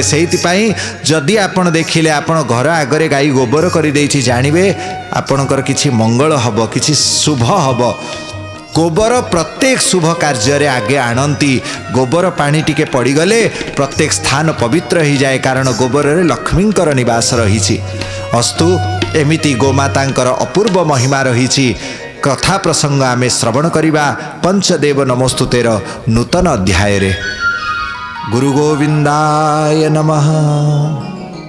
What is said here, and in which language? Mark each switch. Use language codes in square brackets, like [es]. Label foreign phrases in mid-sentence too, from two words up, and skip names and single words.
[or] ସେଥିପାଇଁ ଯଦି ଆପଣ ଦେଖିଲେ ଆପଣ ଘର ଆଗରେ ଗାଈ ଗୋବର କରି ଦେଉଛି ଜାଣିବେ ଆପଣଙ୍କର କିଛି ମଙ୍ଗଳ ହେବ, କିଛି ଶୁଭ ହେବ। ଗୋବର ପ୍ରତ୍ୟେକ ଶୁଭ କାର୍ଯ୍ୟ ରେ ଆଗେ ଆଣନ୍ତି। ଗୋବର ପାଣି ଟିକେ ପଡ଼ିଗଲେ ପ୍ରତ୍ୟେକ ସ୍ଥାନ ପବିତ୍ର [hi] हो जाए, [or] �କାରଣ ଗୋବର ରେ ଲକ୍ଷ୍ମୀଙ୍କର ନିବାସ ରହି। ଅସ୍ତୁ ଏମିତି ଗୋମାତାଙ୍କର ଅପୂର୍ବ ମହିମା ରହି। କଥା ପ୍ରସଙ୍ଗ ଆମେ ଶ୍ରବଣ କରିବା ପଞ୍ଚଦେବ ନମୋସ୍ତୁତେର ନୂତନ ଅଧ୍ୟାୟ ରେ। [sa] गुरु गोविंदाय नमः।